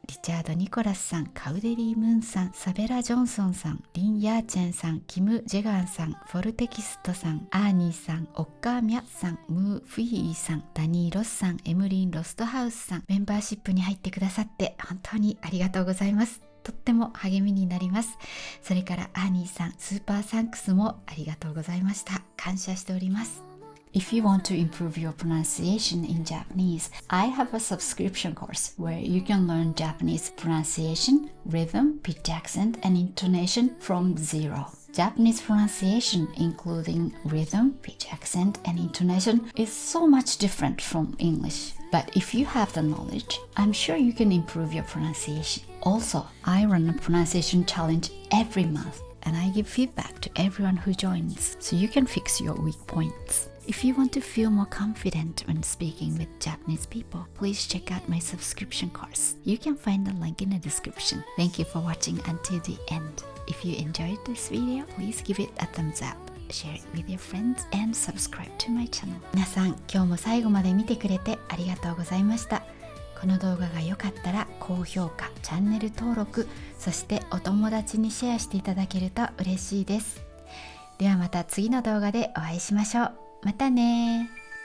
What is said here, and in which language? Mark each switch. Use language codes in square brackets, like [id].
[ja] リチャード・ニコラスさん、カウデリー・ムーンさん、サベラ・ジョンソンさん、リン・ヤーチェンさん、キム・ジェガンさん、フォルテキストさん、アーニーさん、オッカー・ミャッさん、ムー・フィーイさん、ダニー・ロスさん、エムリン・ロストハウスさん、メンバーシップに入ってくださって本当にありがとうございます。とっても励みになります。それからアーニーさん、スーパーサンクスもありがとうございました。感謝しております。 [en] If you want to improve your pronunciation in Japanese, I have a subscription course where you can learn Japanese pronunciation, rhythm, pitch accent, and intonation from zero. Japanese pronunciation, including rhythm, pitch accent, and intonation, is so much different from English. But if you have the knowledge, I'm sure you can improve your pronunciation. Also, I run a pronunciation challenge every month, and I give feedback to everyone who joins, so you can fix your weak points. If you want to feel more confident when speaking with Japanese people, please check out my subscription course. You can find the link in the description. Thank you for watching until the end. If you enjoyed this video, please give it a thumbs up, share it with your friends, and subscribe to my channel. [ja] 皆さん、今日も最後まで見てくれてありがとうございました。この動画が良かったら高評価、チャンネル登録、そしてお友達にシェアしていただけると嬉しいです。ではまた次の動画でお会いしましょう。またね。